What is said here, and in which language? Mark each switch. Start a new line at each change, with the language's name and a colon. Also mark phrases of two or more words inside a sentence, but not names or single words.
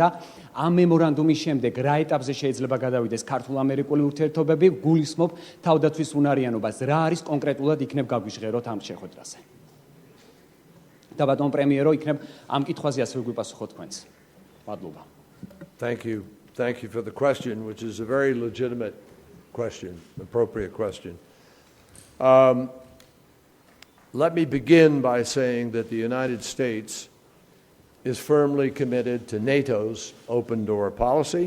Georgian: ამ მემორანდუმის შემდეგ რა ეტაპზე შეიძლება გადავიდეს ქართულ-ამერიკული ურთიერთობები, გულისხმობ თავდაცვის უნარიანობას. რა არის კონკრეტულად იქნებ გაგვიჟღეროთ ამ შეხვედრაზე. და ბატონ პრემიერო იქნებ ამ კითხვაზე ასე გვიპასუხოთ თქვენც. მადლობა.
English: Thank you. Thank you for the question, which is a very legitimate question, appropriate question. Let me begin by saying that the United States is firmly committed to NATO's open door policy.